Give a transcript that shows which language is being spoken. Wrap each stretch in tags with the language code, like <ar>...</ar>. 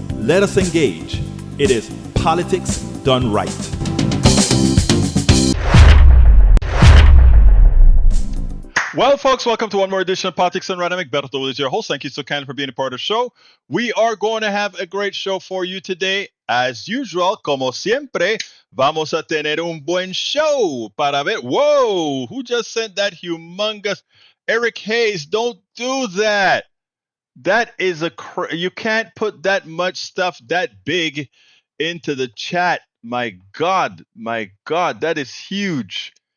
<en>Let us engage. It is Politics Done Right. Well, folks, welcome to one more edition of Politics and Right. I'm Egberto Willies, your host. Thank you so kindly for being a part of the show. We are going to have a great show for you today. As usual,</en> <es>como siempre, vamos a tener un buen show para ver.</es> <en>Whoa, who just sent that humongous? Eric Hayes, don't do that. That is you can't put that much stuff that big into the chat. My God, that is huge.</en>